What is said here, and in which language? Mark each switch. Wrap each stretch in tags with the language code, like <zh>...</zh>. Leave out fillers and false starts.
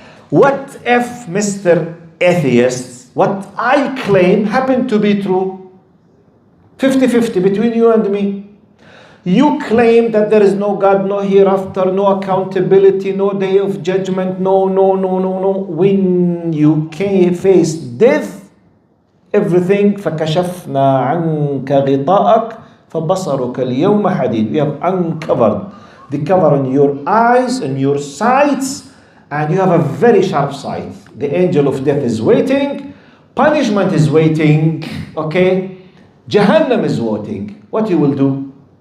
<en>What if, Mr. Atheist, what I claim happened to be true? 50-50 between you and me. You claim that there is no God, no hereafter, no accountability, no day of judgment, no. When you face death, everything</en> <ar>فَكَشَفْنَا عَنْكَ غِطَاءَكَ فَبَصَرُكَ الْيَوْمَ حَدِيدٌ.</ar> <en>We have uncovered the cover on your eyes and your sights, and you have a very sharp sight. The angel of death is waiting, punishment is waiting, okay? Jahannam is waiting. What you will do?</en>